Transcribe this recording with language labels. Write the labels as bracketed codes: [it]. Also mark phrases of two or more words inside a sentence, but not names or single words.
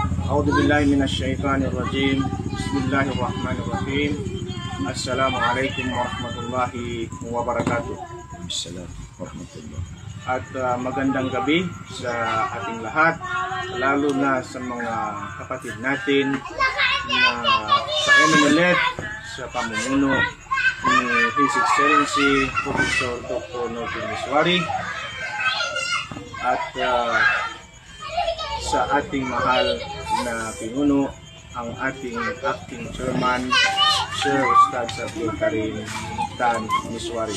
[ar] أعوذ بالله من الشيطان الرجيم. بسم الله الرحمن الرحيم. السلام عليكم ورحمة الله وبركاته. السلام عليكم ورحمة الله. [tl] At magandang gabi sa ating lahat, lalo na sa mga kapatid natin na sa MNLF, sa pamumuno ni [en] His Excellency Professor Dr. [tl] Norvin Miswari, at sa ating mahal na pinuno, ang ating [en] acting chairman, [tl] Sir Ustad Abdul Karim Dan Miswari.